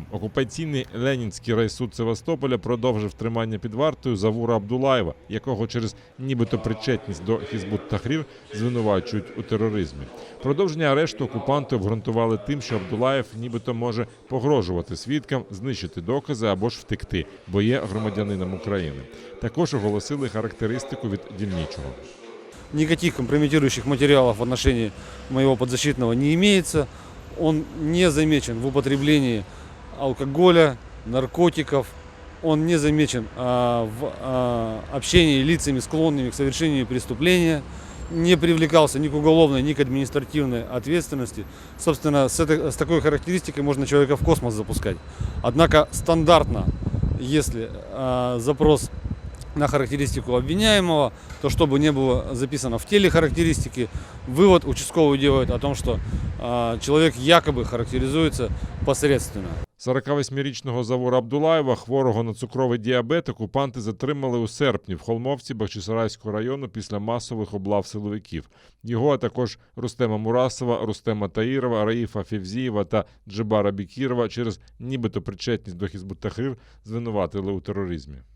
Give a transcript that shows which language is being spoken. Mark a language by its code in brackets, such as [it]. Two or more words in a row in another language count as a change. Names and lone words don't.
[uk] Окупаційний Ленінський райсуд Севастополя продовжив тримання під вартою Завура Абдулаєва, якого через нібито причетність до Хізбут-Тахрір звинувачують у тероризмі. Продовження арешту окупанти обґрунтували тим, що Абдулаєв нібито може погрожувати свідкам, знищити докази або ж втекти, бо є громадянином України. Також оголосили характеристику від дільничого. [ru] Никаких компрометирующих материалов в отношении моего подзащитного не имеется. Он не замечен в употреблении алкоголя, наркотиков. Он не замечен в общении с лицами, склонными к совершению преступления. Не привлекался ни к уголовной, ни к административной ответственности. Собственно, с такой характеристикой можно человека в космос запускать. Однако стандартно, если запрос на характеристику обвиняемого, то чтобы не было записано в теле характеристики, вывод участковый делает о том, что человек якобы характеризуется посредственно. [uk] 48-річного Завура Абдулаєва, хворого на цукровий діабет, окупанти затримали у серпні в Холмовці Бахчисарайського району після масових облав силовиків. Його, а також Рустема Мурасова, Рустема Таїрова, Раїфа Февзієва та Джебара Бікірова через нібито причетність до Хізбут-Тахрір звинуватили у тероризмі.